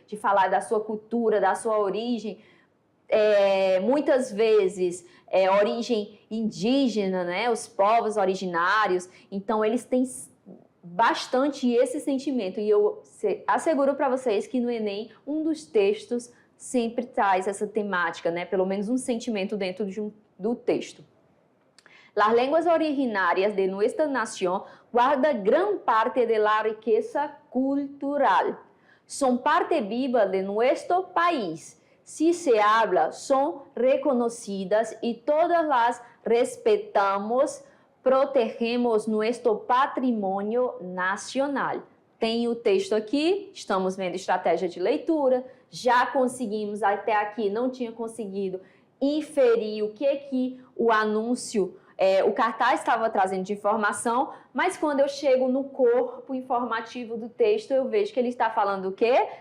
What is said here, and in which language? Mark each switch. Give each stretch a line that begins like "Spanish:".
Portuguese: De falar da sua cultura, da sua origem, muitas vezes origem indígena, né? Os povos originários, então eles têm bastante esse sentimento e eu asseguro para vocês que no Enem um dos textos sempre traz essa temática, né? Pelo menos um sentimento dentro do texto.
Spanish: Las lenguas originárias de nuestra nación guarda gran parte de la riqueza cultural. Son parte viva de nuestro país. Si se habla, son reconocidas y todas las respetamos, protegemos nuestro patrimônio nacional.
Portuguese: Tem o texto aqui, estamos vendo estratégia de leitura, já conseguimos, até aqui não tinha conseguido inferir o que o anúncio, o cartaz estava trazendo de informação, mas quando eu chego no corpo informativo do texto, eu vejo que ele está falando o quê?